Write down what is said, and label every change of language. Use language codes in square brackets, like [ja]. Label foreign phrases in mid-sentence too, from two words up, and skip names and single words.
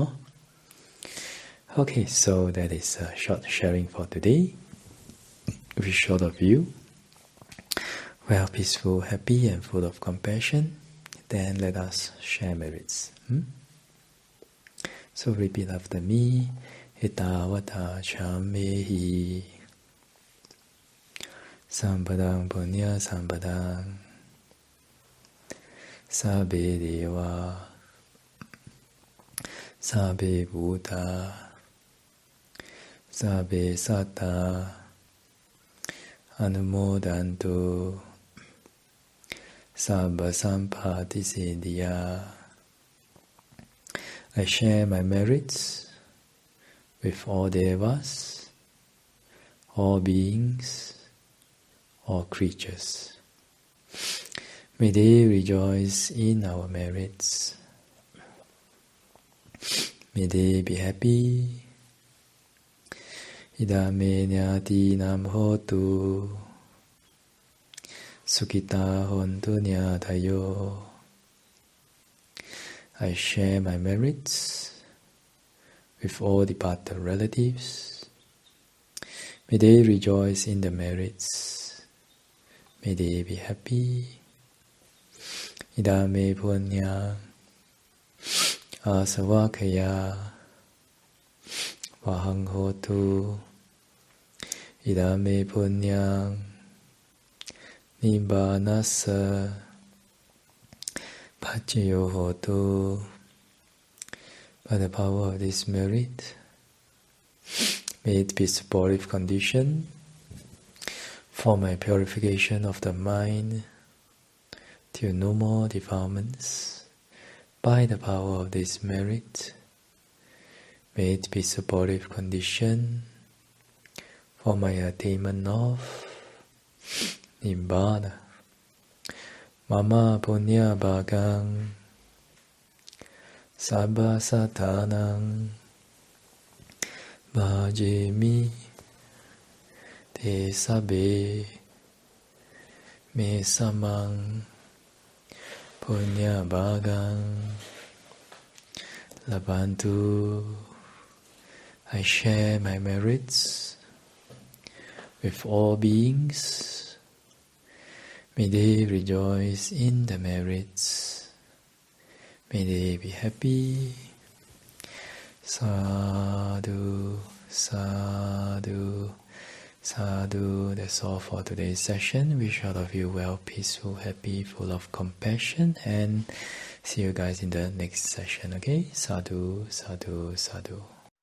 [en] Okay, so that is a short sharing for today. With short of you, well, peaceful, happy and full of compassion, then let us share merits. So repeat after me. [pi] Etavata chammehi sampadang punya sampadang sabbe deva sabbe bhuta sabbe satta anumodantu sabba sampati siddhya. [en] I share my merits with all devas, all beings, all creatures. May they rejoice in our merits. May they be happy. [pi] Idame nyati nam hotu Sukhita hontu nyatayo. [en] I share my merits with all departed relatives. May they rejoice in the merits. May they be happy. [pi] idame punya asavakaya vahang hotu idame punya nibbanassa paccaya hotu. [en] By the power of this merit, may it be supportive condition for my purification of the mind till no more defilements. By the power of this merit, may it be supportive condition for my attainment of Nibbana. [pi] Mama punya bhagang sabba satanang bhajemi te sabbe me samang punya bhagang labantu. [en] I share my merits with all beings. May they rejoice in the merits. May they be happy. [pi] Sadhu, sadhu, sadhu. [en] That's all for today's session. Wish all of you well, peaceful, happy, full of compassion, and see you guys in the next session. [pi] Okay? Sadhu, sadhu, sadhu.